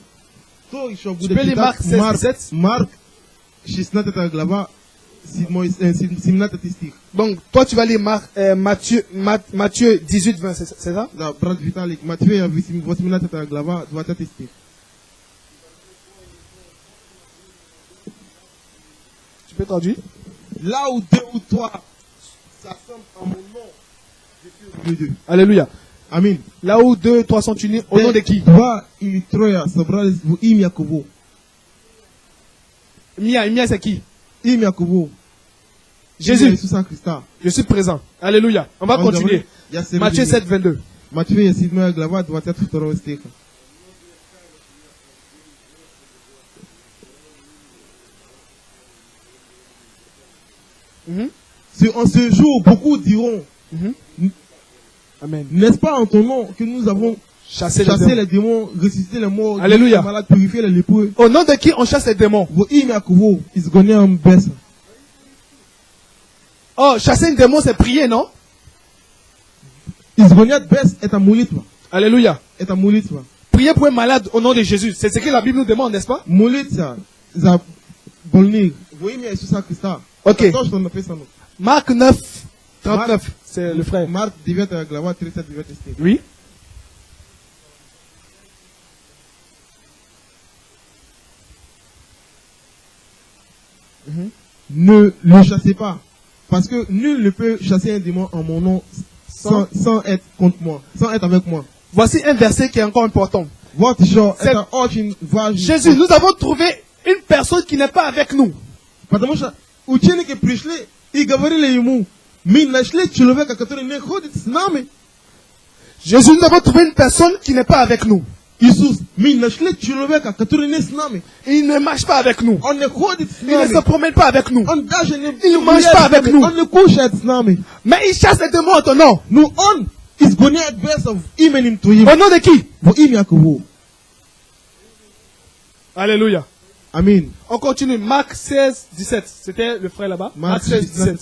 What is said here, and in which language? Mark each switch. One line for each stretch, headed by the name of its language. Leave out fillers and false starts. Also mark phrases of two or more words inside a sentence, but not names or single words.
Russian: Кто еще
French: Tu
Russian: будет
French: peux lire Marc
Russian: читать
French: 16, 17?
Russian: Марк 16 глава, 17 стих.
French: Donc, toi, tu vas lire Matthieu 18, 20, c'est ça?
Russian: Да, брат Виталик, Матфея 18 глава, 20 стих.
French: Tu peux traduire? Là où deux ou trois s'assemblent en mon nom, je suis au milieu d'eux. Alléluia.
Russian: Аминь.
French: Là où 2, 3 sont unis, au nom de qui?
Russian: Два или трое собрались в имя кого?
French: Mia, c'est qui?
Russian: Имя кого?
French: Jésus.
Russian: Имя Иисуса Христа.
French: Je suis présent. Alléluia. On va
Russian: Он
French: continuer.
Russian: говорит, я среди
French: Matthieu
Russian: них.
French: 7, 22.
Russian: Матфея 7 глава, 22 стиха. Mhm.
French: En ce jour, beaucoup diront, Mhm. Amen. n'est-ce pas en ton nom que nous avons Chasser chassé les démons. les démons, ressuscité les morts, Alléluia. guéri les malades, purifié les lépreux? Au nom de qui on chasse les démons?
Russian: Во имя кого изгоняем беса?
French: Oh, chasser un démon, c'est prier, non?
Russian: Изгонять бес – это молитва.
French: Alléluia.
Russian: Это молитва.
French: Prier pour un malade au nom de Jésus. C'est ce que la Bible nous demande, n'est-ce pas?
Russian: Молиться за больных во имя Иисуса Христа. Окей. Это то, что написано.
French: Marc 9, 39. C'est le frère.
Russian: Марк 9 глава, 39 стих.
French: Oui. Ne le chassez pas. Parce que nul ne peut chasser un démon en mon nom sans être contre moi, sans être avec moi. Voici un verset qui est encore important.
Russian: Вот еще,
French: C'est-
Russian: это очень важно.
French: Jésus, nous avons trouvé une personne qui n'est pas avec nous.
Russian: Потому что ученики пришли и говорили ему, мы нашли человека, который не ходит с нами.
French: Jésus, nous avons trouvé une personne qui n'est pas avec nous.
Russian: Isus, мы нашли человека, который не с нами.
French: Il ne marche pas avec nous.
Russian: Он не ходит с
French: Il ne se
Russian: нами.
French: promène pas avec nous.
Russian: Он даже не
French: Il ne mange pas avec nous.
Russian: Он не кушает с нами.
French: Mais il chasse les démons en ton nom.
Russian: Но он изгоняет бесов именем Твоим.
French: Au nom de qui?
Russian: Во имя кого?
French: Alléluia.
Russian: Аминь.
French: On continue. Marc 16, 17. C'était le frère là-bas. Marc
Russian: Марк 16, 17.